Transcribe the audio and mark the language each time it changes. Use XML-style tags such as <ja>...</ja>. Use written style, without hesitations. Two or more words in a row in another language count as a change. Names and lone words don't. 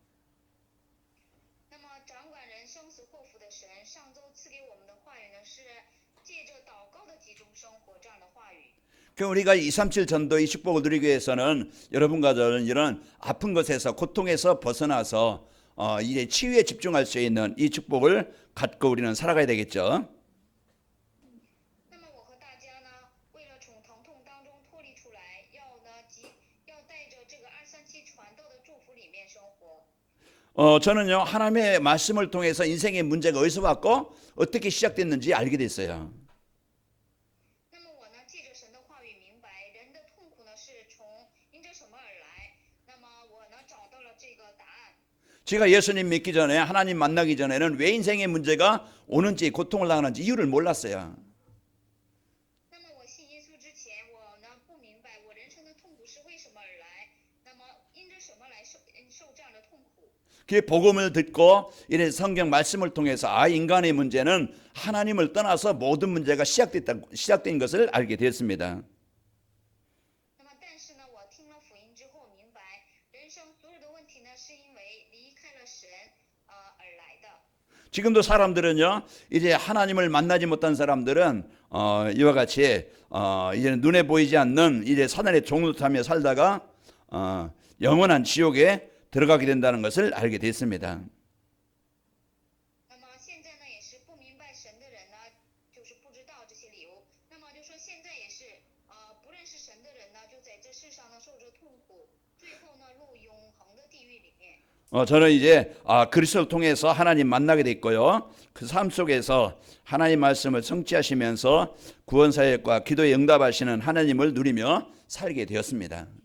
<zh>那么掌管人生死祸福的神，上周赐给我们的话语呢，是借着祷告的集中生活这样的话语。</zh> <ko>그 우리가 2, 3칠 전도의 축복을 누리기 위해서는 여러분과 저는 이런 아픈 것에서 고통에서 벗어나서 이제 치유에 집중할 수 있는 이 축복을 갖고 우리는 살아가야 되겠죠.</ko> <zh>那么我和大家呢，为了从疼痛当中脱离出来，要带着这个237传道的祝福里面生活。</zh> <ko>저는요 하나님의 말씀을 통해서 인생의 문제가 어디서 왔고 어떻게 시작됐는지 알게 됐어요.</ko> <zh>那么我呢，借着神的话语明白人的痛苦呢是从因着什么而来。那么我呢找到了这个答案。</zh> <ko>제가 예수님 믿기 전에 하나님 만나기 전에는 왜 인생의 문제가 오는지 고통을 당하는지 이유를 몰랐어요.</ko> <zh>那么我信耶稣之前，我呢不明白我人生的痛苦是为什么而来。那么因着什么来受这样的痛苦。</zh> <ko>그 복음을 듣고 이래 성경 말씀을 통해서 인간의 문제는 하나님을 떠나서 모든 문제가 시작된 것을 알게 되었습니다.</ko> <zh>那么但是呢，我听了福音之后明白，人生所有的问题呢是因为离开了神而来的。</zh> <ko>지금도 사람들은요 이제 하나님을 만나지 못한 사람들은 이와 같이 이제 눈에 보이지 않는 이제 사단의 종노릇하며 살다가 영원한 지옥에 들어가게 된다는 것을 알게 됐습니다.</ko> <zh>那么现在呢也是不明白神的人呢，就是不知道这些理由，那么就说现在也是不认识神的人呢，就在这世上呢受着痛苦，最后呢入永恒的地狱里面。</zh> <ko>저는 이제 그리스도를 통해서 하나님 만나게 됐고요. 그 삶 속에서 하나님 말씀을 성취하시면서 구원 사역과 기도에 응답하시는 하나님을 누리며 살게 되었습니다.</ko>